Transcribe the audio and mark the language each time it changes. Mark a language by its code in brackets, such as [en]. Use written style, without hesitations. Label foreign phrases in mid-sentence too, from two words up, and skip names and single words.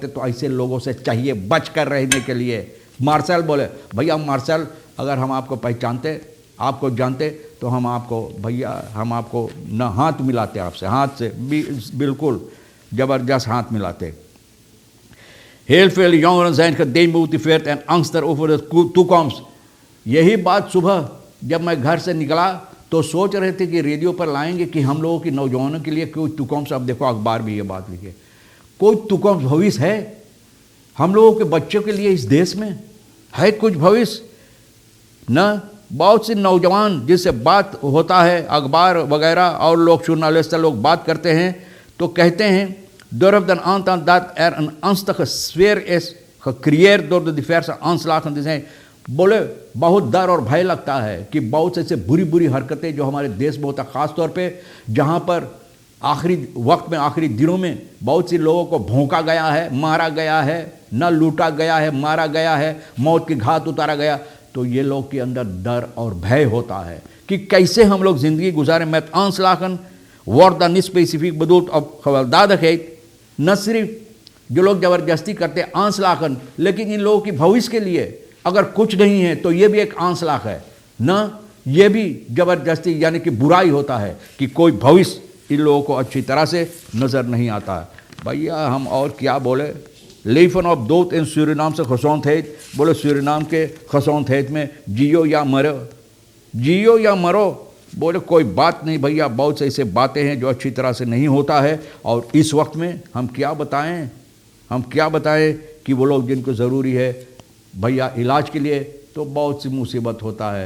[hns] तो ऐसे लोगों से चाहिए बच कर रहने के लिए। मार्शल बोले भैया मार्शल अगर हम आपको पहचानते, आपको जानते तो हम आपको न हाथ मिलाते, आपसे हाथ से बिल्कुल ज़बरदस्त हाथ मिलाते। [nl] Heel veel jongeren zijn gedemotiveerd en angstig over de toekomst. [hns] यही बात सुबह जब मैं घर से निकला तो सोच रहे थे कि रेडियो पर लाएंगे कि हम लोगों की नौजवानों के लिए कोई तुकम्स, अब देखो अखबार भी ये बात लिखे, कोई तुकम्स भविष्य है हम लोगों के बच्चों के लिए? इस देश में है कुछ भविष्य? न बहुत से नौजवान जिससे बात होता है अखबार वगैरह और लोग जर्नलिस्ट लोग बात करते हैं तो कहते हैं [nl] durf den aantaan dat een angstige sfeer is gecreëerd door de diverse aanslagen die zijn. [hns] बोले बहुत डर और भय लगता है कि बहुत से ऐसे बुरी बुरी हरकतें जो हमारे देश में होता, ख़ास तौर पे जहाँ पर आखिरी वक्त में, आखिरी दिनों में बहुत सी लोगों को भोंका गया है, मारा गया है, न लूटा गया है, मारा गया है, मौत की घात उतारा गया, तो ये लोग के अंदर डर और भय होता है कि कैसे हम लोग ज़िंदगी गुजारें. [nl] Met aanslagen wordt dan niet specifiek bedoeld op gewelddadigheid. [hns] न सिर्फ जो लोग ज़बरदस्ती करते हैं aanslagen, लेकिन इन लोगों की भविष्य के लिए अगर कुछ नहीं है तो ये भी एक aanslag है न, ये भी ज़बरदस्ती यानी कि बुराई होता है कि कोई भविष्य इन लोगों को अच्छी तरह से नज़र नहीं आता है. भैया हम और क्या बोले. [nl] Leven op dood in Surinaamse gezondheid. [hns] बोले सूरीनाम के gezondheid में जियो या मरो, जियो या मरो. बोले कोई बात नहीं भैया, बहुत से ऐसे बातें हैं जो अच्छी तरह से नहीं होता है. और इस वक्त में हम क्या बताएं, हम क्या बताएं कि वो लोग जिनको ज़रूरी है भैया इलाज के लिए, तो बहुत सी मुसीबत होता है.